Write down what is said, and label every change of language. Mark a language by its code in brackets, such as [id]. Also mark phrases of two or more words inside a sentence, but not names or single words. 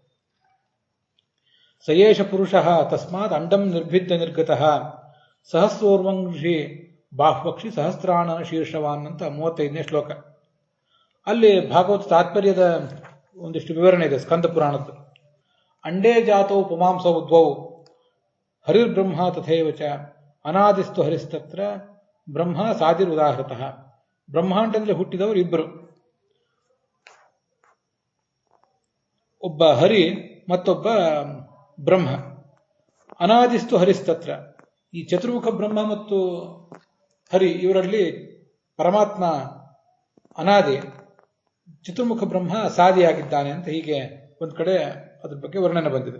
[sa] ಸಯೇಷ ಪುರುಷ ತಸ್ಮಾತ್ ಅಂಡಂ ನಿರ್ಭಿದ್ಯ ನಿರ್ಗತಃ ಸಹಸ್ರೋರ್ವಂಶಿ ಬಾಹ್ವಕ್ಷಿ ಸಹಸ್ರಾಣನ ಶೀರ್ಷವಾನ್ [kn] ಅಂತ 35ನೇ ಶ್ಲೋಕ. ಅಲ್ಲಿ ಭಾಗವತ ತಾತ್ಪರ್ಯದ ಒಂದಿಷ್ಟು ವಿವರಣೆ ಇದೆ ಸ್ಕಂದ ಪುರಾಣದ್ದು. [sa] ಅಂಡೇ ಜಾತವು ಪುಮಾಂಸೌ ದ್ವೌ ಹರಿರ್ಬ್ರಹ್ಮ ತಥೈವ ಚ ಅನಾದಿಸ್ತು ಹರಿಸ್ತತ್ರ ಬ್ರಹ್ಮ ಸಾದಿರ್ ಉದಾಹೃತಃ. [kn] ಬ್ರಹ್ಮಾಂಡದಲ್ಲಿ ಹುಟ್ಟಿದವರು ಇಬ್ಬರು, ಒಬ್ಬ ಹರಿ ಮತ್ತೊಬ್ಬ ಬ್ರಹ್ಮ. [sa] ಅನಾದಿಸ್ತು ಹರಿಸ್ತತ್ರ, [kn] ಈ ಚತುರ್ಮುಖ ಬ್ರಹ್ಮ ಮತ್ತು ಹರಿ ಇವರಲ್ಲಿ ಪರಮಾತ್ಮ ಅನಾದಿ, ಚತುರ್ಮುಖ ಬ್ರಹ್ಮ ಸಾದಿಯಾಗಿದ್ದಾನೆ ಅಂತ ಹೀಗೆ ಒಂದು ಕಡೆ ಅದ್ರ ಬಗ್ಗೆ ವರ್ಣನೆ ಬಂದಿದೆ.